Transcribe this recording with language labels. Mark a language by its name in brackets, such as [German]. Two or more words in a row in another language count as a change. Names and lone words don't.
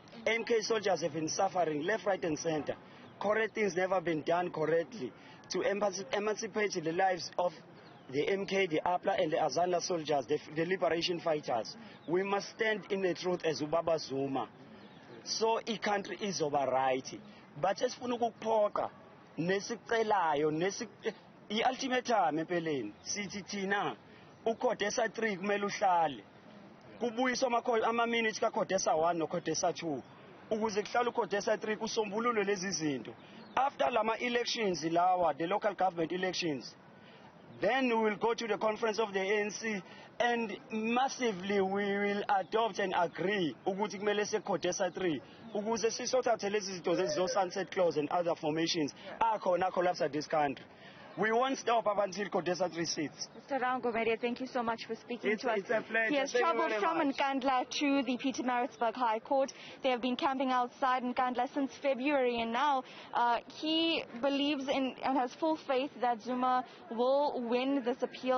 [English] MK soldiers have been suffering left, right, and center. Correct things never been done correctly to emancipate the lives of the MK, the APLA, and the Azanda soldiers, the liberation fighters. We must stand in the truth as Ubaba Zuma. So the country is over right. But just for [Zulu] nesicelayo i-ultimatum empeleni sithi thina uCodesa 3 kumele uhlale kubuyiswa ama-minutes kaCodesa 1 noCodesa 2 ukuze kuhlale uCodesa 3 kusombululwe lezi zinto. After lama-elections lawa, [English] the local government elections, then we will go to the conference of the ANC and massively we will adopt and agree [Zulu] ukuthi kumele seCodesa 3 ukuze sisothathe lezi zinto zezo-sunset [English] clause and other formations akhona collapse this country. We won't stop up until Codesa 3 sits. Mr. Rangomeria, thank you so much for speaking to us. It's a pleasure. He has travelled from Nkandla to the Pietermaritzburg High Court. They have been camping outside Nkandla since February, and now he believes in and has full faith that Zuma will win this appeal.